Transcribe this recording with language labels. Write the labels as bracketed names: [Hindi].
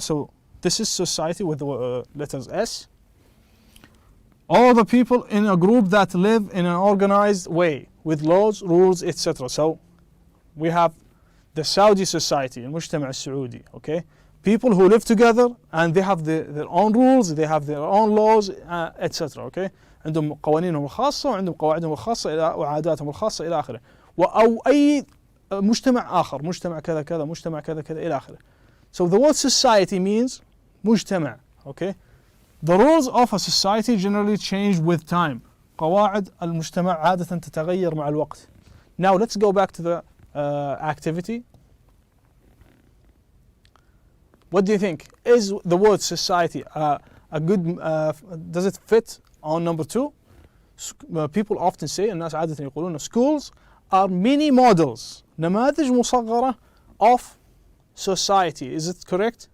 [English] So this is society with the letters S. All the people in a group that live in an organized way with laws, rules, etc. So we have the Saudi society, [Arabic] المجتمع السعودي. [English] Okay, people who live together and they have their own rules, they have their own laws, etc. [Arabic] Okay, عندهم قوانينهم الخاصة وعندهم قواعدهم الخاصة وعاداتهم الخاصة إلى آخره. أو أي مجتمع آخر، مجتمع كذا كذا، مجتمع كذا كذا إلى آخره. [English] So the word society means مجتمع. Okay, the rules of a society generally change with time. [Arabic] قواعد المجتمع عادة تتغير مع الوقت. [English] Now let's go back to the activity. What do you think? Is the word society a good, does it fit on number two? People often say, [Arabic] الناس عادة يقولون [English] schools are mini models, [Arabic] نماذج مصغرة [English] of society. Is it correct?